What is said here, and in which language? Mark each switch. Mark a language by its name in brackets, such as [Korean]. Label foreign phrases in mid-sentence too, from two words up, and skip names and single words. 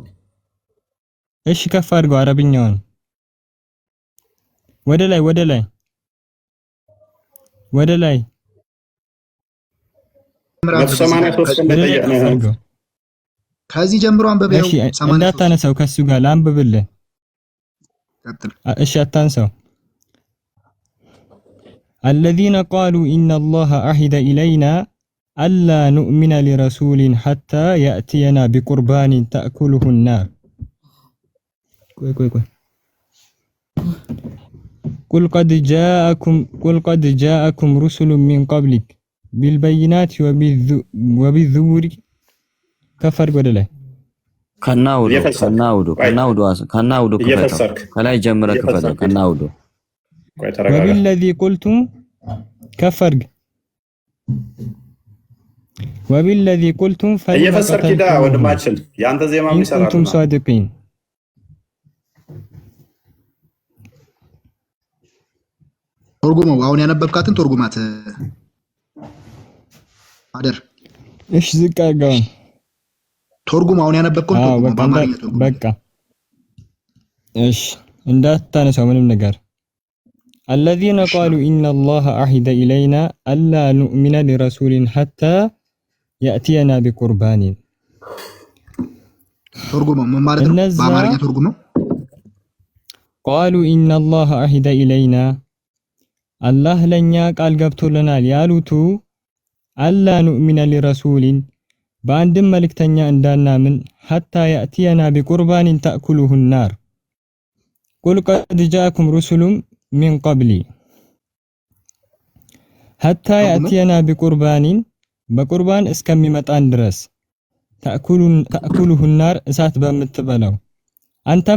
[Amharic] እሺ ከፍ አድርገው አረብኛውን ወደ ላይ ወደ ላይ ወደ ላይ 183 እንደጠየቅነው። ከዚህ ጀምሮ አንብበው። እሺ እንዳታነሳው ከሱ ጋር ላንብብልህ። እሺ አታንሳው። [Arabic] الذين قالوا إن الله عهد إلينا ألا نؤمن لرسول حتى يأتينا بقربان تأكله النار. قل قد جاءكم رسل من قبلك بالبينات وبالزبور. كفر ولا لا؟ [Amharic] ከናውዱ ከላይ ጀምረህ ክፈተው። ከናውዱ [Arabic] وبالذي قلتم كفر وبالذي قلتم [Amharic] እየፈሰርክ ዳ ወንድማችን ያንተ ዜማ የሚሰራ [Arabic] كنتم صادقين. [Amharic] ተርጉመው። አሁን ያነበብካትን ተርጉማት አደር። እሺ ዝቅ አድርገው ተርጉም። አሁን ያነበብከውን ተርጉም በአማርኛ ተርጉም። በቃ እሺ እንዳታነሳው ምንም ነገር። [Arabic] الذين قالوا إن الله عهد إلينا ألا نؤمن لرسول حتى يأتينا بقربان. [Amharic] ተርጉመው ምን ማለት ነው? በአማርኛ ተርጉመው። [Arabic] قالوا إن الله عهد إلينا الله [Amharic] ለኛ ቃል ገብቶልናል ያሉቱ [Arabic] ألا نؤمن لرسول [Amharic] በአንድም መልእክተኛ እንዳናምን [Arabic] حتى يأتينا بقربان تأكله النار قل قد جاءكم رسل من قبلي حتى يأتينا بقربان [Amharic] በቁርባን እስከሚመጣን ድረስ [Arabic] تأكله النار [Amharic] እሳት በምትበላው አንተም